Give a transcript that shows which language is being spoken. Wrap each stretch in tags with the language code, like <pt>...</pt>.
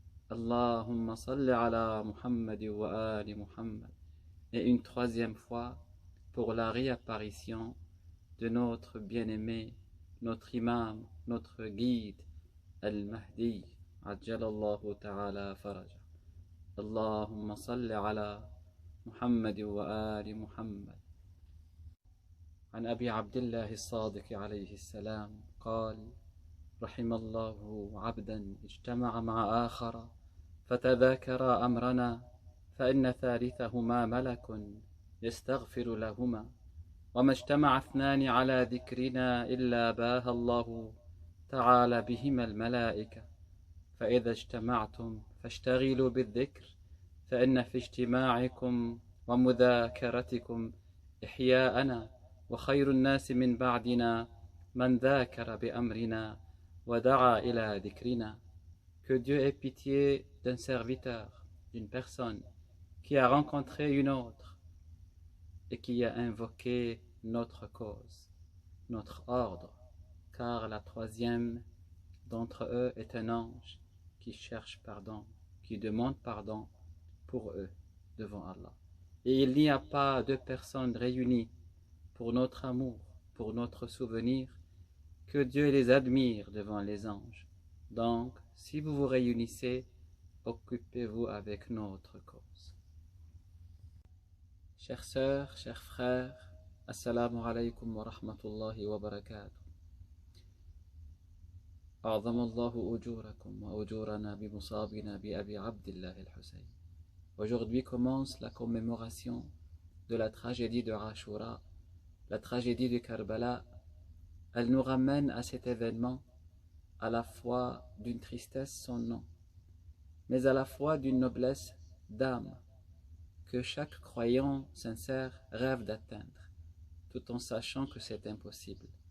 <ar>Allahumma salli ala Muhammad wa ali Muhammad.</ar> <fr>Et une troisième fois pour la réapparition de notre bien-aimé, notre imam, notre guide, al-Mahdi,</fr> <ar>ajjalallahu ta'ala faraja. اللهم صل على محمد وآل محمد. عن أبي عبد الله الصادق عليه السلام قال: رحم الله عبدا اجتمع مع آخر فتذاكرا أمرنا فإن ثالثهما ملك يستغفر لهما وما اجتمع اثنان على ذكرنا إلا باهى الله تعالى بهما الملائكة فإذا اجتمعتم فاشتغلوا بالذكر فإن في اجتماعكم ومذاكرتكم إحياءنا وخير الناس من بعدنا من ذاكر بأمرنا ودعا إلى ذكرنا.</ar> <fr>Que Dieu ait pitié d'un serviteur, d'une personne qui a rencontré une autre et qui a invoqué notre cause, notre ordre, car la troisième d'entre eux est un ange qui cherche pardon, qui demande pardon pour eux devant Allah. Et il n'y a pas deux personnes réunies pour notre amour, pour notre souvenir, que Dieu les admire devant les anges. Donc, si vous vous réunissez, occupez-vous avec notre cause. Chères sœurs, chers frères,</fr> <ar>assalamu alaykum wa rahmatullahi wa barakatuh. أعظم الله أجوركم وأجورنا بمصابنا بأبي عبد الله الحسين.</ar> <fr>Aujourd'hui commence la commémoration de la tragédie de Ashura, la tragédie de Karbala. Elle nous ramène à cet événement à la fois d'une tristesse sans nom, mais à la fois d'une noblesse d'âme que chaque croyant sincère rêve d'atteindre, tout en sachant que c'est impossible.</fr>